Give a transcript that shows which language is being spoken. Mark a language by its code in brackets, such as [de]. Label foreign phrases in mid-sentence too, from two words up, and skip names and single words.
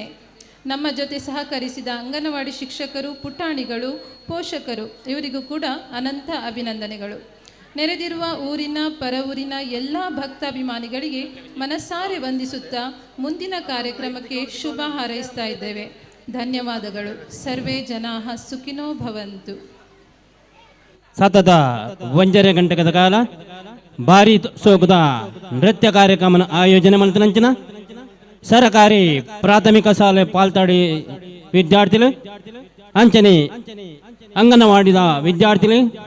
[kn] ನಮ್ಮ ಜೊತೆ ಸಹಕರಿಸಿದ ಅಂಗನವಾಡಿ ಶಿಕ್ಷಕರು, ಪುಟಾಣಿಗಳು, ಪೋಷಕರು ಇವರಿಗೂ ಕೂಡ ಅನಂತ ಅಭಿನಂದನೆಗಳು. ನೆರೆದಿರುವ ಊರಿನ ಪರ ಊರಿನ ಎಲ್ಲ ಭಕ್ತಾಭಿಮಾನಿಗಳಿಗೆ ಮನಸಾರೆ ವಂದಿಸುತ್ತಾ ಮುಂದಿನ ಕಾರ್ಯಕ್ರಮಕ್ಕೆ ಶುಭ ಹಾರೈಸ್ತಾ ಇದ್ದೇವೆ. ಧನ್ಯವಾದಗಳು. [sa] ಸರ್ವೇ ಜನಾಃ ಸುಖಿನೋ ಭವಂತು. [tcy] ಸತತ 1.5 ಗಂಟೆಗಳ ಕಾಲ ಭಾರಿ ಸೋಗುದ ನೃತ್ಯ ಕಾರ್ಯಕ್ರಮ ಆಯೋಜನೆ ಮಾಡಿದಂಚಿನ ಸರಕಾರಿ ಪ್ರಾಥಮಿಕ ಶಾಲೆ ಪಾಲ್ತಾಡಿ ವಿದ್ಯಾರ್ಥಿಗಳು ಅಂಚನೆ ಅಂಗನವಾಡಿದ ವಿದ್ಯಾರ್ಥಿಗಳು